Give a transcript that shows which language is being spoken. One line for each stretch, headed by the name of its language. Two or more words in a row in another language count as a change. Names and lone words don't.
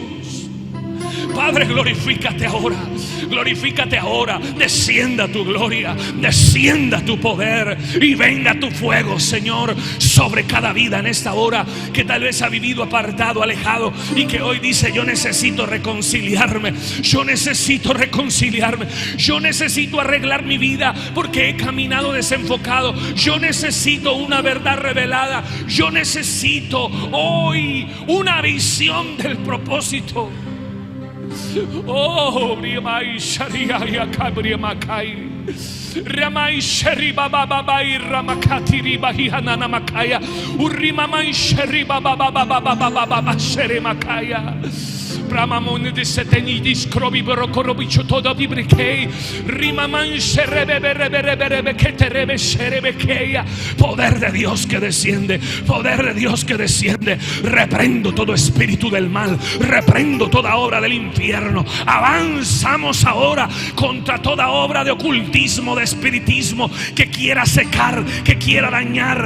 Spanish: Padre, glorifícate ahora, descienda tu gloria, descienda tu poder y venga tu fuego, Señor, sobre cada vida en esta hora que tal vez ha vivido apartado, alejado, y que hoy dice: yo necesito reconciliarme, yo necesito arreglar mi vida porque he caminado desenfocado, yo necesito una verdad revelada, yo necesito hoy una visión del propósito. Oh, Riamai Sharia Yakabri Makai Ramai Sheri Baba Baba Ramakati Ribahiana Makaya Urimamai Sheri Baba Baba Baba Sheri Makaya Bramamon de Seteni Discrobi Borokorobicho todo Bibrikei Rimaman Sherebe Keterebe Sherebekeia. Poder de Dios que desciende, poder de Dios que desciende. Reprendo todo espíritu del mal, reprendo toda obra del infierno. Avanzamos ahora contra toda obra de ocultismo, de espiritismo que quiera secar, que quiera dañar.